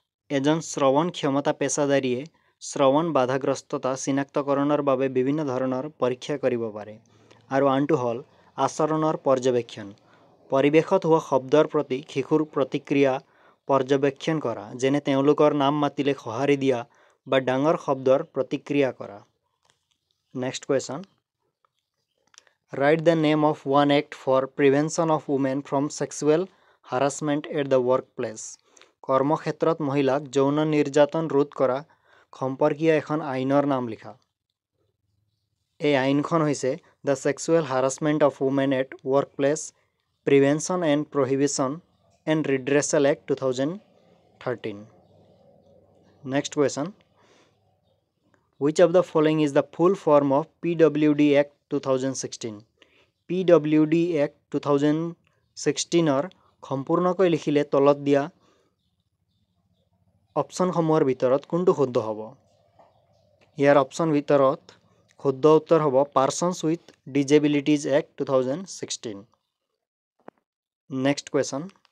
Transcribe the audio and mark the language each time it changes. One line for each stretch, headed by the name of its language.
Assamese: এজন শ্ৰৱণ ক্ষমতা পেছাদাৰীয়ে শ্ৰৱণ বাধাগ্ৰস্ততা চিনাক্তকৰণৰ বাবে বিভিন্ন ধৰণৰ পৰীক্ষা কৰিব পাৰে। আৰু আনটো হ'ল আচৰণৰ পৰ্যবেক্ষণ। পৰিৱেশত হোৱা শব্দৰ প্ৰতি শিশুৰ প্ৰতিক্ৰিয়া পৰ্যবেক্ষণ কৰা, যেনে তেওঁলোকৰ নাম মাতিলে সঁহাৰি দিয়া বা ডাঙৰ শব্দৰ প্ৰতিক্ৰিয়া কৰা।
English: Next question. Write the name of one act for prevention of women from sexual harassment at the workplace.
Assamese: কৰ্মক্ষেত্ৰত মহিলাক যৌন নিৰ্যাতন ৰোধ কৰা সম্পৰ্কীয় এখন আইনৰ নাম লিখা। এই আইনখন হৈছে the Sexual Harassment of Women at Workplace Prevention and Prohibition and Redressal Act 2013.
English: Next question. Which of the following is the full form of PWD Act 2016?
Assamese: PWD Act 2016 সম্পূৰ্ণকৈ লিখিলে তলত দিয়া অপশ্যনসমূহৰ ভিতৰত কোনটো শুদ্ধ হ'ব? ইয়াৰ অপশ্যন ভিতৰত শুদ্ধ উত্তৰ হ'ব persons with disabilities act 2016।
English: Next question.